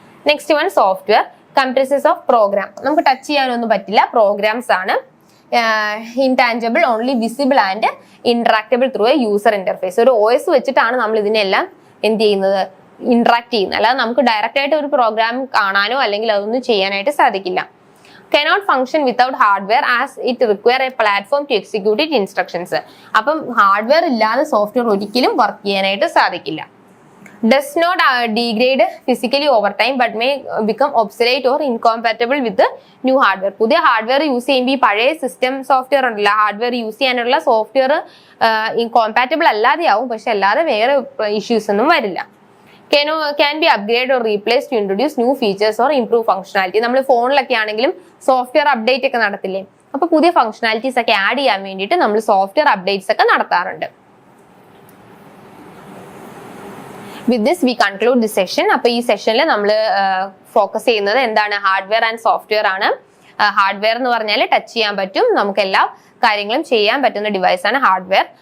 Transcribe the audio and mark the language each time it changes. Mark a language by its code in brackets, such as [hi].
[en] Next one, software compresses of program. [ml] നമുക്ക് touch ചെയ്യാനൊന്നും പറ്റില്ല, പ്രോഗ്രാംസ് ആണ്. [en] Intangible, only visible and interactable through a user interface. [ml] ഒരു OS വെച്ചിട്ടാണ് നമ്മൾ ഇതിനെല്ലാം എന്ത് ചെയ്യുന്നത്? ഇന്ററാക്ട് ചെയ്യുന്നത്. അല്ലാതെ നമുക്ക് ഡയറക്റ്റ് ആയിട്ട് ഒരു പ്രോഗ്രാം കാണാനോ അല്ലെങ്കിൽ അതൊന്നും ചെയ്യാനായിട്ട് സാധിക്കില്ല. [en] cannot function without hardware as it require a platform to execute its instructions. [ml] അപ്പം ഹാർഡ്വെയർ ഇല്ലാതെ സോഫ്റ്റ്വെയർ ഒരിക്കലും വർക്ക് ചെയ്യാനായിട്ട് സാധിക്കില്ല. [en] Does not degrade physically over time but may become obsolete or incompatible with the new hardware. [ml] പുതിയ hardware use ചെയ്യുമ്പോൾ ഈ പഴയ system software ഉണ്ടല്ലോ, ഹാർഡ്വെയർ യൂസ് ചെയ്യാനുള്ള സോഫ്റ്റ്വെയർ ഇൻകോമ്പാറ്റബിൾ അല്ലാതെയാവും, പക്ഷെ അല്ലാതെ വേറെ ഇഷ്യൂസ് ഒന്നും വരില്ല. [en] Can be upgraded or replaced to introduce new features or improve functionality. [ml] നമ്മൾ ഫോണിലൊക്കെ ആണെങ്കിലും സോഫ്റ്റ്വെയർ അപ്ഡേറ്റ് ഒക്കെ നടത്തില്ലേ, അപ്പൊ പുതിയ ഫംഗ്ഷനാലിറ്റീസ് ഒക്കെ ആഡ് ചെയ്യാൻ വേണ്ടിയിട്ട് നമ്മൾ സോഫ്റ്റ്വെയർ അപ്ഡേറ്റ്സ് ഒക്കെ നടത്താറുണ്ട്. [en] With this we conclude the session. [ml] അപ്പൊ ഈ സെഷനിൽ നമ്മൾ ഫോക്കസ് ചെയ്യുന്നത് എന്താണ്? ഹാർഡ്വെയർ ആൻഡ് സോഫ്റ്റ്വെയർ ആണ്. ഹാർഡ്വെയർ എന്ന് പറഞ്ഞാൽ ടച്ച് ചെയ്യാൻ പറ്റും, നമുക്ക് എല്ലാ കാര്യങ്ങളും ചെയ്യാൻ പറ്റുന്ന ഡിവൈസ് ആണ് ഹാർഡ്വെയർ.